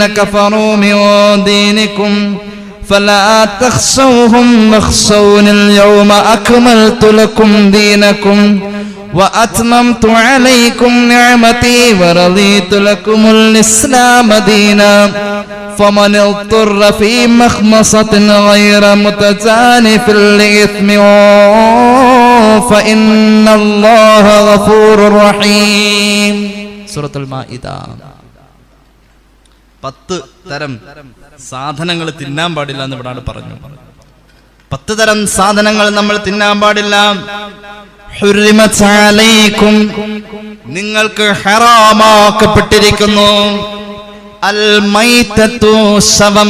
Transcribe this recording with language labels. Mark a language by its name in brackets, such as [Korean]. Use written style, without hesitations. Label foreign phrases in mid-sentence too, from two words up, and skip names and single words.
[Arabic] كفروا من دينكم فلا تخشوهم واخشون اليوم أكملت لكم دينكم وأتممت عليكم نعمتي ورضيت لكم الإسلام دينا فمن اضطر في مخمصة غير متجانف لإثم فإن الله غفور رحيم. سورة المائدة. [Malayalam] 10 തരം സാധനങ്ങൾ തിന്നാൻ പാടില്ല എന്ന് ഇവിടെ പറഞ്ഞു. 10 തരം സാധനങ്ങൾ നമ്മൾ തിന്നാൻ പാടില്ല. [Arabic] حرمت عليكم, [Malayalam] നിങ്ങൾക്ക് ഹറാമാക്കപ്പെട്ടിരിക്കുന്നു. [Arabic] الميتة, [Malayalam] ശവം.